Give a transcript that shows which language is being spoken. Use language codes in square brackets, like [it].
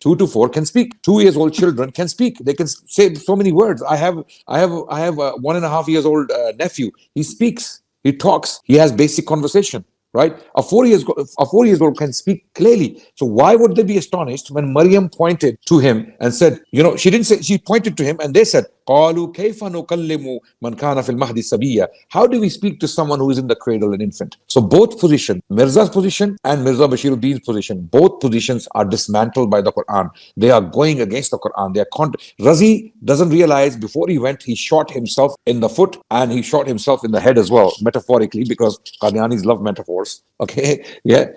[en] 2 to 4 can speak. 2 years old children can speak. They can say so many words. I have a 1.5 years old nephew. He speaks. He talks. He has basic conversation. Right? A 4 years old can speak clearly. So why would they be astonished when Maryam pointed to him and said, she didn't say, she pointed to him and they said, [ar] قالوا كيف نكلم من كان في المهد صبيا. [en] How do we speak to someone who is in the cradle, an infant? So both positions, Mirza's position and Mirza Bashiruddin's position, both positions are dismantled by the Quran. They are going against the Quran. They are Razi doesn't realize before he went, he shot himself in the foot and he shot himself in the head as well, metaphorically, because Qadianis love metaphors. Okay, yeah.